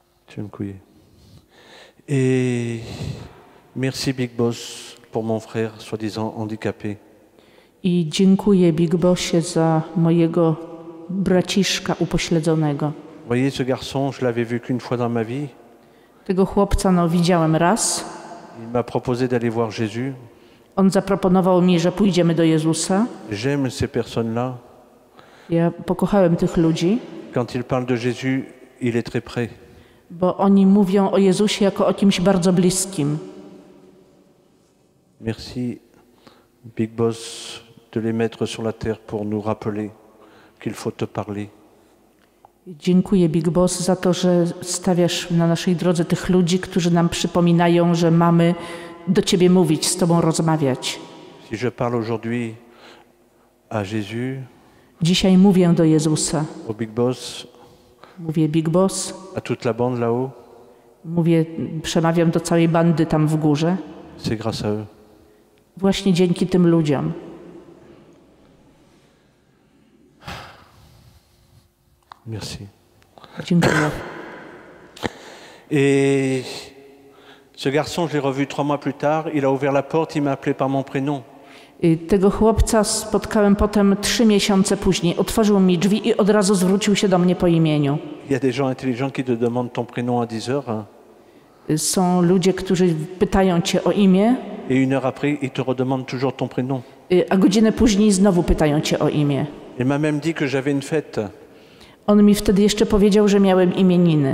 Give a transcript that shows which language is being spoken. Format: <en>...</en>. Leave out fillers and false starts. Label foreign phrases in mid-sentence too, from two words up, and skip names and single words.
<pl>Dziękuję.</pl> <fr>Et merci Big Boss pour mon frère soi-disant handicapé.</fr> <pl>I dziękuję Big Bossie za mojego braciszka upośledzonego.</pl> <fr>Voyez, ce garçon, je l'avais vu qu'une fois dans ma vie.</fr> <pl>Tego chłopca widziałem raz.</pl> <fr>Il m'a proposé d'aller voir Jésus.</fr> <pl>On zaproponował mi, że pójdziemy do Jezusa.</pl> <fr>J'aime ces personnes-là.</fr> <pl>Ja pokochałem tych ludzi,</pl> <fr>Quand il parle de Jésus, il est très près.</fr> <pl>bo oni mówią o Jezusie jako o kimś bardzo bliskim.</pl> <fr>Merci, Big Boss, de les mettre sur la terre pour nous rappeler qu'il faut te parler.</fr> <pl>Dziękuję Big Boss za to, że stawiasz na naszej drodze tych ludzi, którzy nam przypominają, że mamy do Ciebie mówić, z Tobą rozmawiać.</pl> <fr>Si je parle aujourd'hui à Jésus,</fr> <pl>Dzisiaj mówię do Jezusa.</pl> <fr>au Big Boss,</fr> <pl>Mówię Big Boss,</pl> <fr>à toute la bande là-haut,</fr> <pl>przemawiam do całej bandy tam w górze.</pl> <fr>c'est grâce à eux.</fr> <pl>Właśnie dzięki tym ludziom.</pl> <fr>Merci.</fr> <pl>Dziękuję.</pl> <fr>Et ce garçon, je l'ai revu 3 mois plus tard, il a ouvert la porte, il m'a appelé par mon prénom.</fr> <pl>Tego chłopca spotkałem potem 3 miesiące później. Otworzył mi drzwi i od razu zwrócił się do mnie po imieniu.</pl> <fr>Il y a des gens intelligents qui te demandent ton prénom à 10 heures,</fr> <pl>Są ludzie, którzy pytają Cię o imię,</pl> <fr>et 1 heure après, ils te redemandent toujours ton prénom.</fr> <pl>a godzinę później znowu pytają Cię o imię.</pl> <fr>Il m'a même dit que j'avais une fête,</fr> <pl>On mi wtedy jeszcze powiedział, że miałem imieniny</pl>